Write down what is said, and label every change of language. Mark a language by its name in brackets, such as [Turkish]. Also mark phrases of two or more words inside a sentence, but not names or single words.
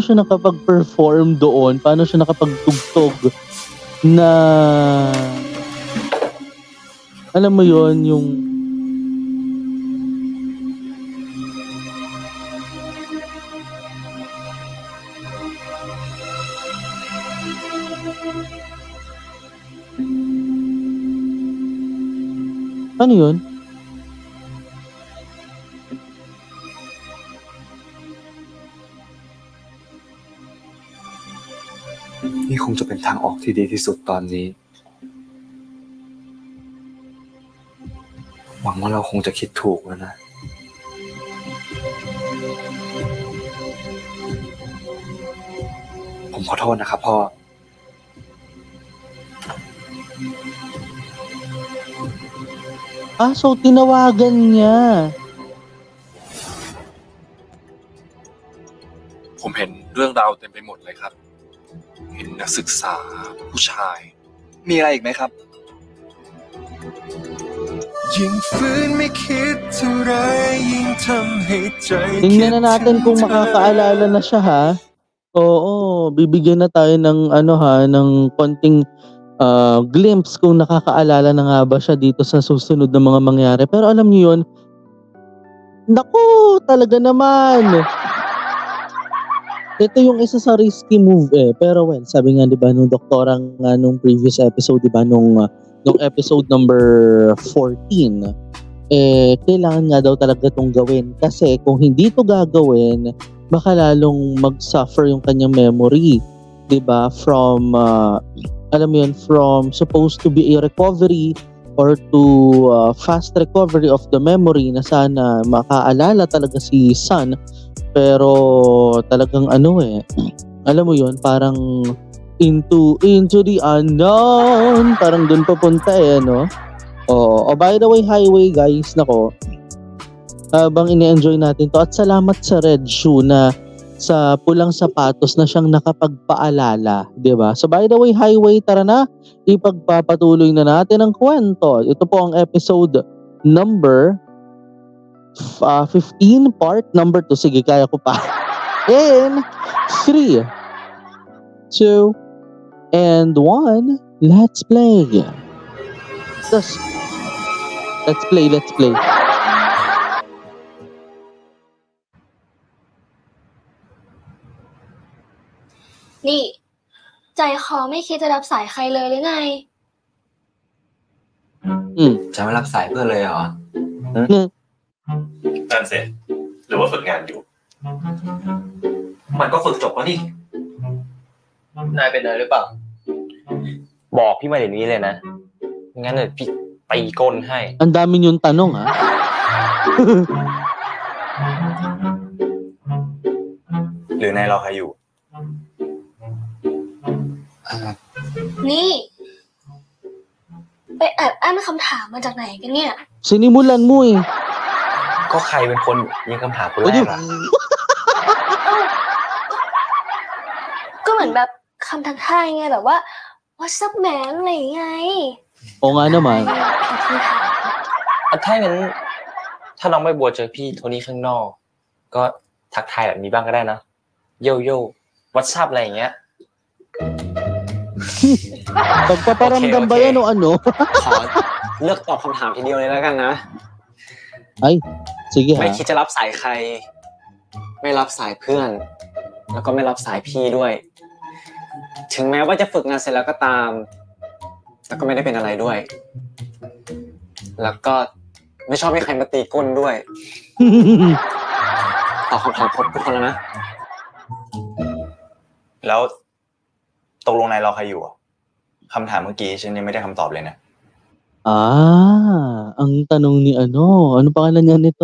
[Filipino] Paano siya nakapag-perform doon? Paano siya nakapagtugtog na alam mo yon yung ano yun? [Thai] นี่คงจะเป็นทางออกที่ดีที่สุดตอนนี้ หวังว่าเราคงจะคิดถูกแล้วนะ ผมขอโทษนะครับพ่อ [Filipino] So tinawagan niya. [Thai] ผมเห็นเรื่องราวเต็มไปหมดเลยครับ เห็นนักศึกษาผู้ชาย มีอะไรอีกไหมครับ ยิ่งฝืนไม่คิดเท่าไรยิ่งทำให้ใจ [Filipino] Tingnan na natin kung makakaalala na siya ha. Oo, bibigyan na tayo ng ng konting glimpse kung nakakaalala na nga ba siya dito sa susunod na mga mangyari. Pero alam niyo yun, naku, talaga naman. Ito yung isa sa [English] risky move [Filipino] eh. Pero well, sabi nga 'di ba nung doktora nga nung [English] previous episode, [Filipino] 'di ba nung [English] episode number 14, [Filipino] kailangan nga daw talaga itong gawin kasi kung hindi ito gagawin, baka lalong mag-suffer yung kanyang memory, 'di ba? From alam mo yun, [English] from supposed to be a recovery or to fast recovery of the memory [Filipino] na sana makaalala talaga si Sun. Pero talagang alam mo yun, parang [English] into the unknown, [Filipino] parang dun papunta no? [English] Oh, by the way, highway guys, [Filipino] nako, habang ini-enjoy natin to, at salamat sa Red Shoe na sa pulang sapatos na siyang nakapagpaalala, di ba? [English] So by the way, highway, [Filipino] tara na, ipagpapatuloy na natin ang kwento. Ito po ang [English] episode number 15, part number 2. [Filipino] Sige, kaya ko pa. [English] In 3, 2, and 1, let's play. Let's play. [Thai] นี่ใจคอไม่คิดจะรับสายใครเลยหรือไง จะไม่รับสายเพื่อนเลยเหรอ นั่นสิหรือว่าฝึกงานอยู่ มันก็ฝึกจบแล้วนี่ นายเป็นอะไรหรือเปล่า บอกพี่มาเดี๋ยวนี้เลยนะงั้นเดี๋ยวพี่ตีก้นให้ [Filipino] Ang dami niyong tanong ha. [Thai] หรือนายรอใครอยู่ นี่ ไปแอบอ้างคำถามมาจากไหนกันเนี่ย [Filipino] Sinimulan mo eh. [Thai] ก็ใครเป็นคนยิงคำถามคนแรกล่ะ ก็เหมือนแบบคำทักทายไงแบบว่า [English] what's up man [Thai] อะไรไง [Filipino] Oo nga naman. [Thai] ถ้างั้นถ้าน้องใบบัวเจอพี่โทนี่ข้างนอกก็ทักทายแบบนี้บ้างก็ได้นะ [English] yo yo what's up [Thai] อะไรอย่างเงี้ย [Filipino] Pagpaparamdam ba yan o ano? [Thai] ขอเลือกตอบคำถามทีเดียวเลยแล้วกันนะ [Filipino] Ay, sige ha. [Thai] ไม่คิดจะรับสายใครไม่รับสายเพื่อนแล้วก็ไม่รับสายพี่ด้วย ถึงแม้ว่าจะฝึกงานเสร็จแล้วก็ตามแล้วก็ไม่ได้เป็นอะไรด้วย แล้วก็ไม่ชอบให้ใครมาตีก้นด้วย ตอบคำถามครบทุกคนแล้วนะ แล้วตกลงนายรอใครอยู่อ่ะคำถามเมื่อกี้ฉันยังไม่ได้คำตอบเลยนะ [Filipino] Ang tanong ni ano pangalan niya nito?